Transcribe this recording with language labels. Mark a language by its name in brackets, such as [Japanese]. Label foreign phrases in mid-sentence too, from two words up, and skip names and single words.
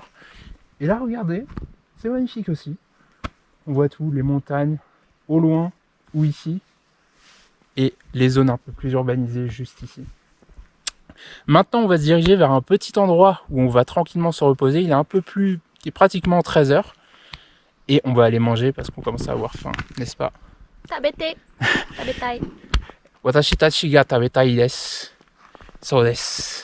[French] Et là, regardez, c'est magnifique aussi. On voit tout, les montagnes, au loin ou ici. Et les zones un peu plus urbanisées juste ici. Maintenant, on va se diriger vers un petit endroit où on va tranquillement se reposer. Il est un peu plus, il est pratiquement 13h. Et on va aller manger parce qu'on commence à avoir faim, n'est-ce pas? [Japanese] 食べて。食べたい. 私たちが食べたいです. [English] So this.